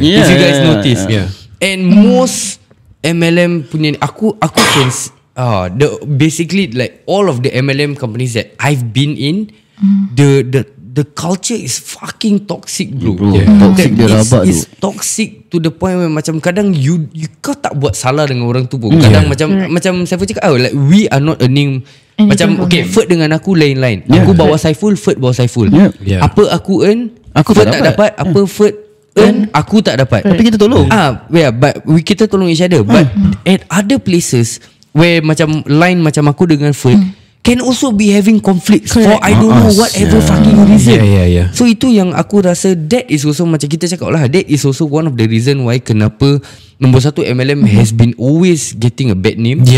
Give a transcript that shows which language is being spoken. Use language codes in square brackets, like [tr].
[en] If you guys notice. And most MLM [ms] punya aku [en] can basically like all of the MLM companies that I've been in, the culture is fucking toxic, bro. [ms] Toxic dia rabak tu. [en] It's toxic to the point where [ms] macam kadang you kau tak buat salah dengan orang tu pun. Kadang macam saya cakap, [en] like we are not earning. [ms] Macam okay, Ferd dengan aku lain-lain. Aku bawa Saiful, Ferd bawa Saiful. Apa aku earn, Ferd tak dapat. Apa Ferd earn, aku tak dapat. Tapi kita tolong. [en] But [ms] kita tolong [en] each other. But at other places where macam line [ms] macam aku dengan [en] Ferd can also be having conflicts for I don't know whatever fucking reason. So [ms] itu yang aku rasa, [en] that is also [ms] macam kita cakap lah, [en] that is also one of the reason why kenapa number 1 MLM has been always getting a bad name.